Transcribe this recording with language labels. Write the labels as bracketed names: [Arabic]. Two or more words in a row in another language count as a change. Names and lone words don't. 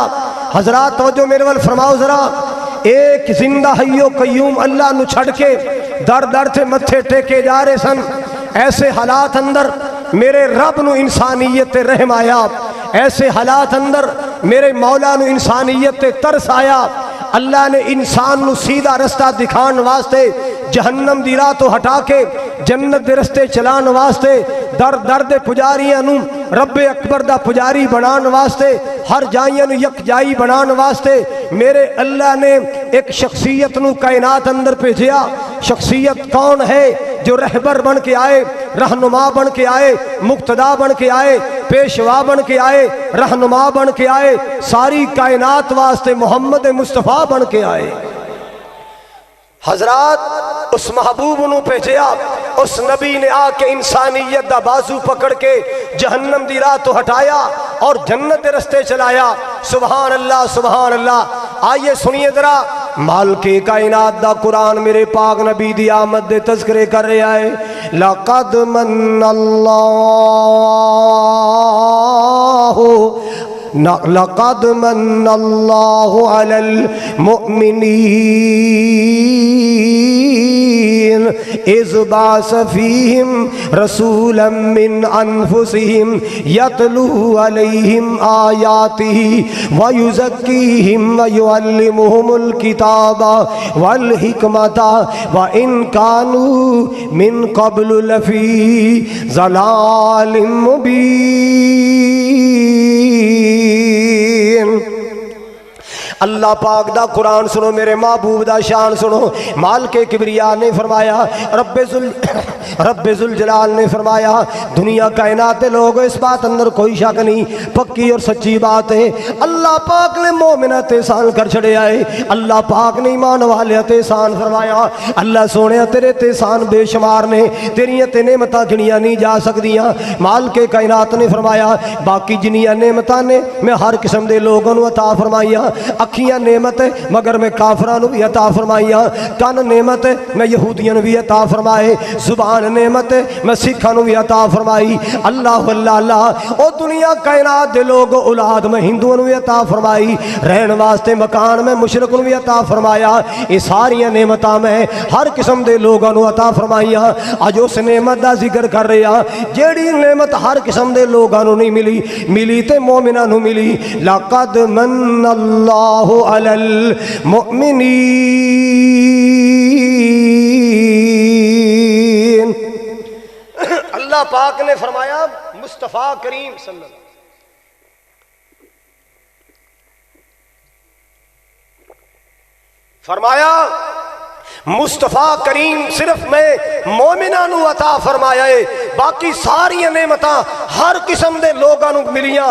[Punjabi] حضرات توجہ میرے ول فرماؤ ذرا، ایک زندہ حیو قیوم اللہ نو چھڑ کے در در تھے متھے ٹیکے جا رہے سن۔ ایسے حالات اندر میرے رب نو انسانیت رحم آیا، ایسے حالات اندر میرے مولا نو انسانیت ترس آیا۔ اللہ نے انسان نو سیدھا رستہ دکھان واسطے جہنم دی راہ تو ہٹا کے جنت دے رستے چلان واسطے در در دے پجاریاں نو رب اکبر دا پجاری بنان واسطے ہر جائیاں نو یک جائی بنان واسطے میرے اللہ نے ایک شخصیت نو کائنات اندر بھیجیا۔ شخصیت کون ہے؟ جو رہبر بن کے آئے، رہنما بن کے آئے، مقتدا بن کے آئے، پیشوا بن کے آئے، رہنما بن کے آئے، ساری کائنات واسطے محمد مصطفیٰ بن کے آئے۔ حضرات اس محبوب نو بھیجیا، اس نبی نے آ کے انسانیت دا بازو پکڑ کے جہنم دی راہ تو ہٹایا اور جنت دے رستے چلایا۔ [Arabic] سبحان اللہ سبحان اللہ۔ [Urdu] آئیے سنیے ذرا، [Punjabi] مالک کائنات دا قرآن میرے پاک نبی دی آمد دے تذکرے کر رہا ہے۔ [Arabic] لقد من لقد من اللہ علی المؤمنین اذ بعث فیہم رسولا من انفسہم یتلو علیہم آیاتہ ویزکیہم ویعلمہم الکتاب والحکمت وان کانوا من قبل لفی ضلال مبین۔ [Punjabi] اللہ پاک دا قرآن سنو، میرے محبوب دا شان سنو۔ مالک کبریا نے فرمایا، رب ذوالجلال نے فرمایا، دنیا کائنات لوگ اس بات اندر کوئی شک نہیں، پکی اور سچی بات ہے، اللہ پاک نے مومنات احسان کر چھڑے آئے، اللہ پاک نے ایمان والے احسان فرمایا۔ اللہ سونے تیرے احسان بے شمار نے، تیریاں تے نعمتاں گنیاں نہیں جا سکدیاں۔ مالک کائنات نے فرمایا، باقی جنیاں نعمتاں نے میں ہر قسم دے لوگوں نو عطا فرمائیاں۔ اکھیاں نعمت ہے مگر میں کافراں نو بھی عطا فرمائیاں، کان نعمت ہے میں یہودیاں نو بھی عطا فرمائے، زبان نعمت ہے میں سکھاں نو بھی عطا فرمائی۔ اللہ اللہ اللہ، او دنیا کائنات دے لوگ اولاد میں ہندوؤں نو بھی عطا فرمائی، رہن واسطے مکان میں مشرق نو بھی عطا فرمایا۔ یہ ساریاں نعمتاں میں ہر قسم دے لوگاں نو عطا فرمائیاں۔ اج اس نعمت دا ذکر کر رہے ہاں جیڑی نعمت ہر قسم دے لوگاں نو نہیں ملی، ملی تے مومناں نو ملی۔ [Arabic] لقد من اللہ علی المؤمنین۔ [Punjabi] اللہ پاک نے فرمایا مصطفیٰ کریم [Arabic] صلی اللہ علیہ وسلم، [Punjabi] فرمایا مصطفیٰ کریم صرف میں مومناں نو عطا فرمایا ہے، باقی ساری نعمتاں ہر قسم دے لوگاں نو ملیاں۔